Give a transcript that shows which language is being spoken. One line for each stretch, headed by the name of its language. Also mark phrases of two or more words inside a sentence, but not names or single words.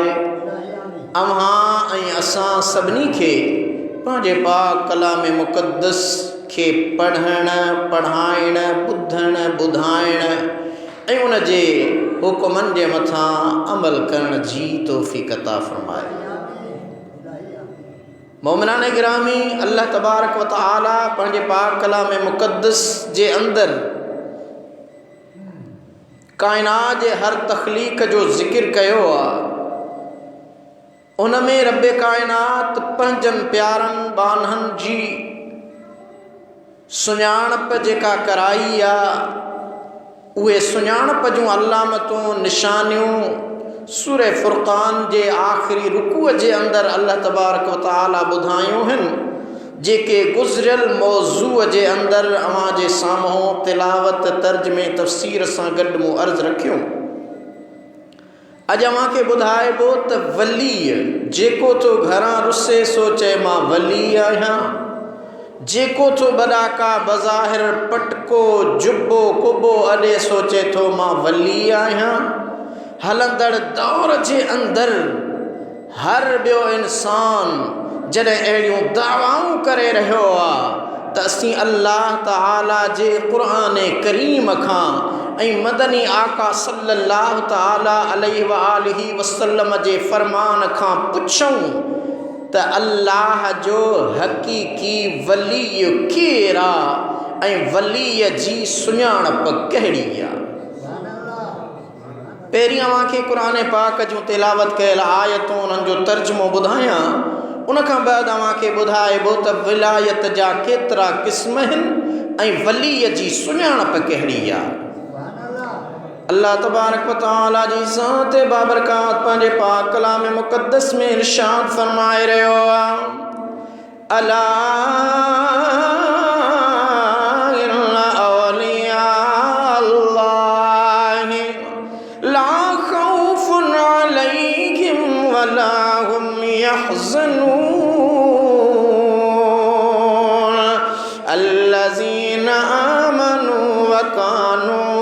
Sindhi: अव्हां ऐं असां सभिनी खे पंहिंजे पाक कलाम मुक़द्दस खे पढ़ण, पढ़ाइण, ॿुधण, ॿुधाइण ऐं उन जे हुकुमनि जे मथां अमल करण जी तौफ़ीक़ अता फ़रमाए। मोमिनान गिरामी,
Arabic: الله تبارك و تعالى
Sindhi: पंहिंजे पाक कलाम मुक़द्दस जे अंदरि कायनात जे हर तख़लीक़ जो ज़िक्र कयो आहे। उन में रब कायनात पंहिंजनि प्यारनि बानहनि जी सुञाणप जेका कराई आहे, उहे सुञाणप जूं अलामतूं निशानियूं सूरह फ़ुरक़ान जे आख़िरी रुकूअ जे अंदरि
Arabic: الله تبارك و تعالى
Sindhi: ॿुधायूं आहिनि, जेके गुज़िरियल मौज़ूअ जे अंदरि अव्हां जे साम्हूं तिलावत तर्जुमे तफ़सीर सां गॾु मूं अर्ज़ रखियूं। अॼु अव्हांखे ॿुधाइबो त वलीअ जेको तो घरां रुसे सो चए मां वली आहियां, जेको तो बॾाका बज़ाहिर पटको जुबो कुबो अॾे सोचे थो मां वली आहियां। हलंदड़ दौर जे अंदरि हर ॿियो इंसान जॾहिं अहिड़ियूं दावाऊं करे रहियो आहे त असीं अल्लाह ताला जे क़ुरान करीम खां ऐं मदनी आका
Arabic: صلى الله تعالى عليه و آله وسلم
Sindhi: जे फ़रमान खां पुछूं त अल्लाह जो हक़ीक़ी वली केरु आहे ऐं वलीअ जी सुञाणप कहिड़ी आहे। पहिरीं अव्हांखे क़ुरान पाक जूं तिलावत कयल आयतूं उन्हनि जो तर्जुमो ॿुधायां, उन खां बाद अव्हांखे ॿुधाइबो त विलायत जा केतिरा क़िस्म आहिनि ऐं वलीअ जी सुञाणप कहिड़ी आहे।
Arabic: الله تبارك و تعالى
Sindhi: जी ज़ात बाबरकात पंहिंजे पाक कलाम मुक़द्दस में इरशाद फरमाए रहियो आहे,
Arabic: ألا إن أولياء الله لا خوف ولا هم يحزنون الذين آمنوا و كانوا